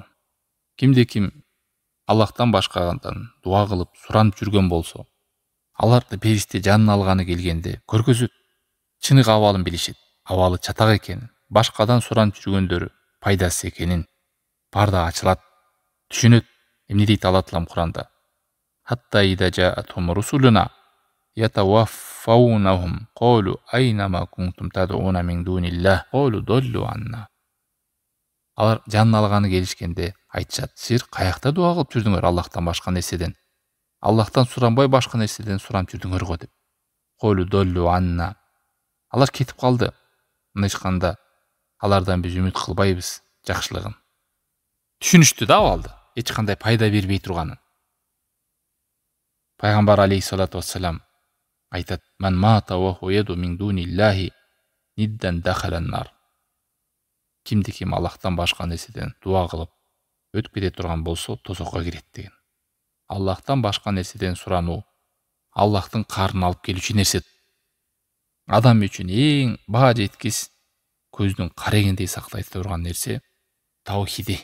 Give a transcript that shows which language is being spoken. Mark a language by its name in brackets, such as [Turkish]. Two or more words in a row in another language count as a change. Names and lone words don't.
[Kyrgyz] Кимде ким Аллахтан башкадан дуа кылып суранып жүргөн болсо, аларды периште жанын алганы келгенде көргөзөт, чыныгы абалын билишет, абалы чатак экенин, башкадан суранып жүргөндөрү пайдасыз экенин, парда ачылат, түшүнөт. Эмне дейт Алла Таалам Куранда? [Arabic] حتى إذا جاءتهم رسلنا يتوفونهم قالوا أين ما كنتم تدعون من دون الله قالوا ضلوا عنا. [Kyrgyz] Алар жанын алганы келишкенде айтышат: силер каякта дуа кылып жүрдүңөр Аллахтан башка нерседен? Аллахтан суранбай башка нерседен суранып жүрдүңөр го деп. [Arabic] قالوا ضلوا عنا. [Kyrgyz] Алар кетип калды. Мына ичканда алардан биз үмүт кылбайбыз жакшылыгын. Түшүнүштү да абалды, эч кандай пайда бербей турганын. Пайгамбар [Arabic] عليه الصلاة والسلام [Kyrgyz] айтат: [Arabic] "من مات وهو يدعو من دون الله ندا دخل النار." [Kyrgyz] Кимди ким Аллахтан башка нерседен дуа кылып өтүп кете турган болсо, тозокко кирет деген. Аллахтан башка нерседен сурануу Аллахтын карын алып келүүчү нерсе. Адам үчүн эң баа жеткис, көздүн карегиндей сактай турган нерсе таухиди.